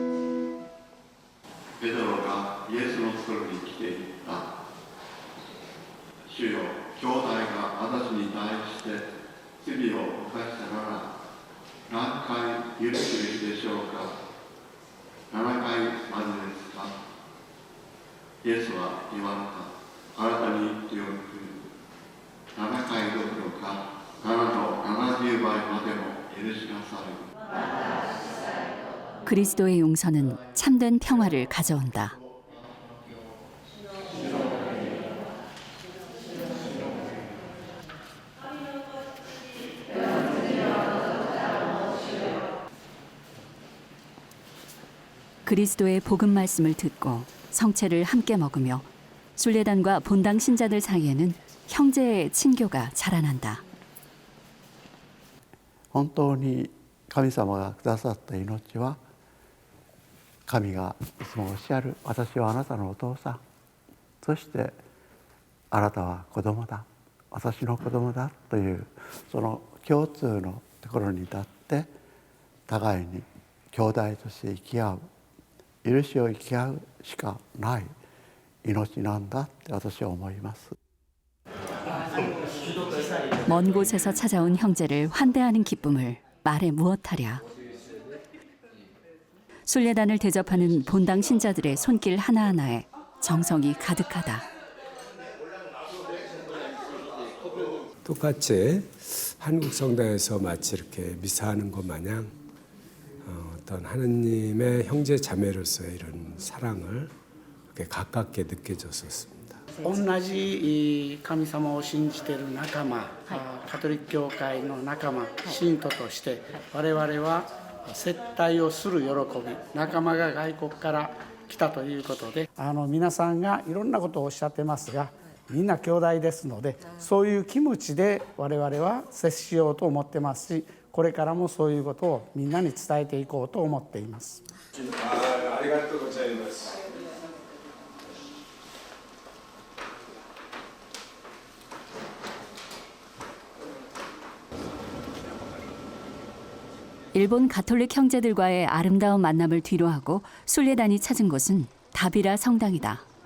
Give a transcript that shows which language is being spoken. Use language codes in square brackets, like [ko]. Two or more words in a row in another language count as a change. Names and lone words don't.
[ko] 베드로가 예수 의 옷을 입게 했다. [ja] 主よ、兄弟が私に対して罪を犯したなら、何回許すべきでしょうか。7回までですか。イエスは言われた。あなたに言っておく。7回どころか、7の70倍までも許しなさい。 [ko] 그리스도의 용서는 참된 평화를 가져온다. 그리스도의 복음 말씀을 듣고 성체를 함께 먹으며 순례단과 본당 신자들 사이에는 형제의 친교가 자라난다. [ja] 本当に神様がくださった命は神がいつもおっしゃる私はあなたのお父さんそしてあなたは子供だ私の子供だというその共通のところに立って互いに兄弟として生き合う許しを生き合うしかない命なんだって私は思います。 [ko] 먼 곳에서 찾아온 형제를 환대하는 기쁨을 말해 무엇하랴. 순례단을 대접하는 본당 신자들의 손길 하나하나에 정성이 가득하다. 똑같이 한국 성당에서 마치 이렇게 미사하는 것 마냥 어떤 하느님의 형제 자매로서의 이런 사랑을 이렇게 가깝게 느껴졌었습니다. [ja] 同じ神様を信じている仲間、カトリック教会の仲間、信徒として我々は接待をする喜び、仲間が外国から来たということで、皆さんがいろんなことをおっしゃってますが、みんな兄弟ですので、そういう気持ちで我々は接しようと思ってますし、これからもそういうことをみんなに伝えていこうと思っています。ありがとうございます。 [ko] 일본 가톨릭 형제들과의 아름다운 만남을 뒤로하고 순례단이 찾은 곳은 다비라 성당이다.